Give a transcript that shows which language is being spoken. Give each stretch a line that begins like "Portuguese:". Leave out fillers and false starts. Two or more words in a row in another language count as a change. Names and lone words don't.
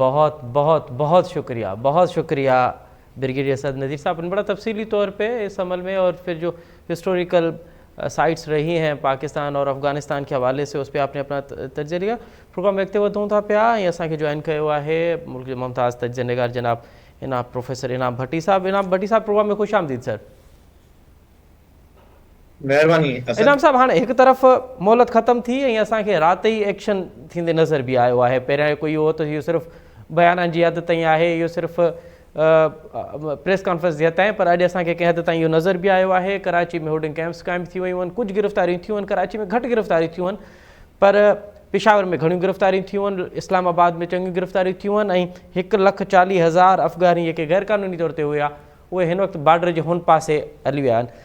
Urdu: بہت بہت بہت شکریہ، بہت شکریہ بریگیڈیئر اسد نذیر صاحب نے بڑا تفصیلی طور پہ اس عمل میں اور پھر جو ہسٹوریکل سائٹس رہی ہیں پاکستان اور افغانستان کے حوالے سے اس پہ آپ نے اپنا تجزیہ لیا. پروگرام دیکھتے ہوئے تھا پیا یہ اساں کے جوائن کیا ہوا ہے ملک ممتاز تجزیہ نگار جناب پروفیسر انعام بھٹی صاحب. انعام بھٹی صاحب، پروگرام میں خوش آمدید سر.
Sindhi: महिरबानी इनाम साहब, हाणे हिकु तरफ़ मोहलत ख़तम थी ऐं असांखे राति ई एक्शन थींदे नज़र बि आयो आहे। पहिरियां कोई इहो त इहो सिर्फ़ु बयाननि जी हद ताईं आहे, इहो सिर्फ़ु
English: press conference
Sindhi: जी हद ताईं, पर अॼु असांखे कंहिं हद ताईं इहो नज़र बि आयो आहे। कराची में
English: holding camps
Sindhi: क़ाइमु थी वियूं आहिनि, कुझु गिरफ़्तारियूं थियूं आहिनि, कराची में घटि गिरफ़्तारियूं थियूं आहिनि, पर पेशावर में घणियूं गिरफ़्तारियूं थियूं आहिनि, इस्लामाबाद में चङियूं गिरफ़्तारियूं थियूं आहिनि, ऐं 1,40,000 अफ़गानी जेके गैर क़ानूनी तौर ते हुआ उहे हिन वक़्तु बॉर्डर जे हुन पासे हली विया आहिनि।